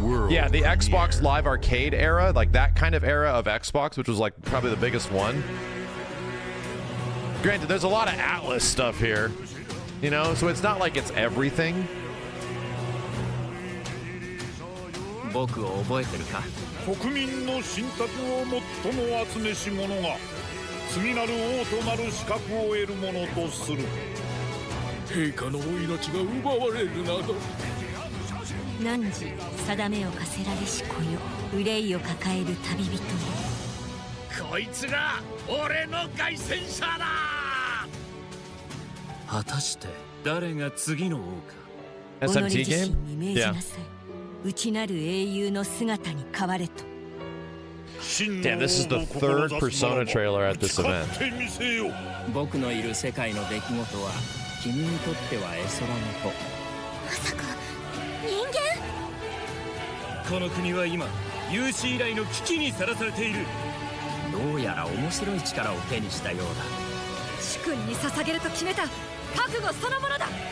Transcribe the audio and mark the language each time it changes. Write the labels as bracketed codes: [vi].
[en] Yeah, the Xbox Live Arcade era, like that kind of era of Xbox, which was like probably the biggest one. Granted, there's a lot of Atlas stuff here, you know, so it's not like it's everything. [ja] 僕を覚えてるか? 国民の信託を最も集めし者が次なる王となる資格を得るものとする。陛下のお命が奪われるなど。汝定めを課せられし子よ、憂いを抱える旅人よ。こいつが俺の凱旋者だ。果たして誰が次の王か。 [en] SMT game? Yeah. [ja] 内なる英雄の姿に変われと。 [en] Damn, this is the third Persona trailer at this event. [ja] 僕のいる世界の出来事は君にとっては絵空事。まさか人間？この国は今有史以来の危機にさらされている。どうやら面白い力を手にしたようだ。主君に捧げると決めた覚悟そのものだ。